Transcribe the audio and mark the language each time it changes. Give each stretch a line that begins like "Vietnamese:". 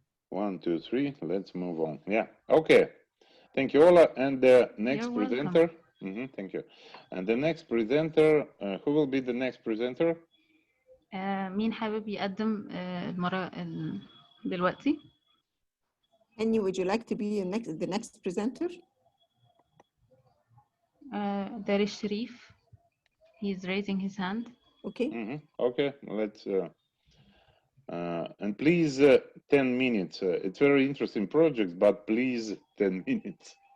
English: One, two, three. Let's move on. Yeah. Okay. Thank you, Ola. And the next You're presenter. Thank you. And the next presenter. Who will be the next presenter?
Arabic: مين حابب يقدم المرة دلوقتي؟
English: Annie, would you like to be the next presenter? There is Sharif. He's raising his hand. Okay. Okay. Let's. And please, 10 minutes. It's very interesting project, but please, 10 minutes.